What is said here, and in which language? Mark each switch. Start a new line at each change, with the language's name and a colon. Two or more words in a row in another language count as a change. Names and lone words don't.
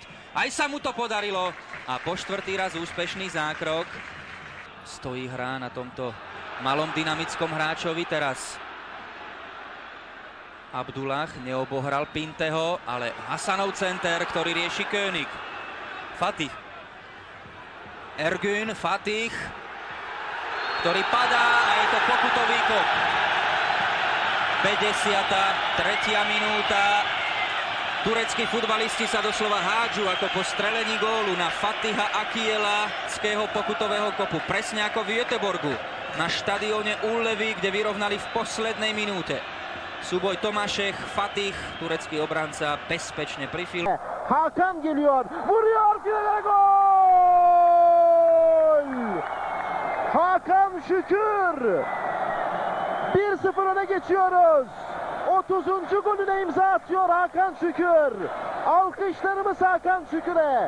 Slovak: Aj sa mu to podarilo a po štvrtý raz úspešný zákrok. Stojí hra na tomto malom dynamickom hráčovi teraz. Abdullah neobohral Pinteho, ale Hasanov center, ktorý rieši König. Fatih. Ergün, Fatih, ktorý padá a je to pokutový kop. 53. minúta. Tureckí futbalisti sa doslova hádžu ako po strelení gólu na Fatiha Akiela z pokutového kopu. Presne ako v Göteborgu na štadióne Ullevi, kde vyrovnali v poslednej minúte. Súboj Tomášek, Fatih, turecký obranca bezpečne pri filme.
Turkish: Hakan geliyor, vuruyor, finale gol! Hakan Şükür! 1-0 öne geçiyoruz. 30. golüne imza atıyor Hakan Şükür. Alkışlarımız Hakan Şükür'e.